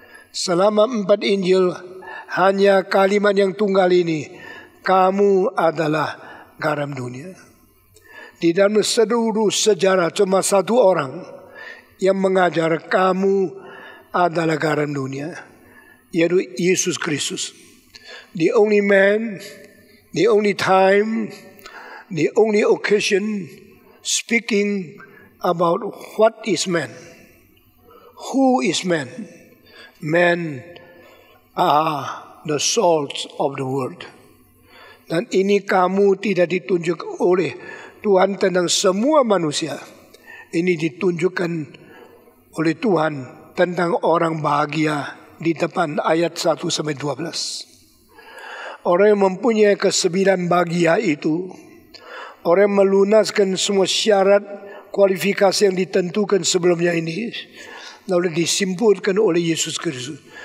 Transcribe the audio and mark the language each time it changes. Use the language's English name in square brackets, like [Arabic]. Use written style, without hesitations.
[Indonesian] Selama 4 Injil hanya kalimat yang tunggal ini. Kamu adalah garam dunia. Di dalam seluruh sejarah cuma satu orang yang mengajar kamu adalah garam dunia, yaitu Yesus Kristus. [English] The only man, the only time, the only occasion speaking about what is man. Who is man? Men are the salt of the world. [Indonesian] Dan ini kamu tidak ditunjuk oleh Tuhan tentang semua manusia. Ini ditunjukkan oleh Tuhan tentang orang bahagia di depan ayat 1-12. Orang yang mempunyai ke-9 bahagia itu, orang yang melunaskan semua syarat kualifikasi yang ditentukan sebelumnya ini, lalu disimpulkan oleh Yesus Kristus.